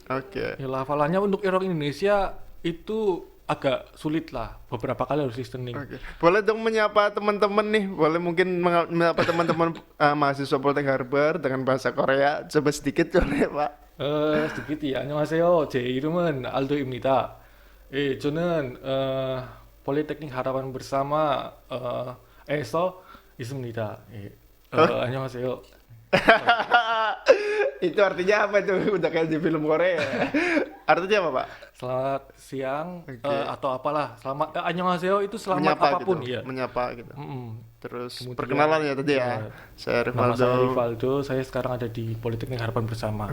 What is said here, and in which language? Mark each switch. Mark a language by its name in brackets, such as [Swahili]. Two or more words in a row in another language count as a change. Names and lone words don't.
[Indonesian] Oke. Ya, pelafalannya untuk orang Indonesia itu agak sulit lah. Beberapa kali harus listening. Oke. Boleh dong menyapa teman-teman nih. Boleh mungkin menyapa teman-teman mahasiswa Poltek Harbar dengan bahasa Korea. Coba sedikit boleh, Pak. sedikit ya. [Korean] 안녕하세요. 제 이름은 알도입니다. 저는 폴리테크닉 하라반 bersama 에서 있습니다. 안녕하세요. [Indonesian] Itu artinya apa itu? Udah kayak di film Korea. Artinya apa, Pak? Selamat siang Oke. atau apalah. Selamat 안녕하세요 itu selamat Menyapa apapun gitu. ya. Menyapa gitu. Kemudian, Terus perkenalan ya tadi ya. Saya Nama Rivaldo. saya Rivaldo, saya sekarang ada di Politeknik Harapan Bersama.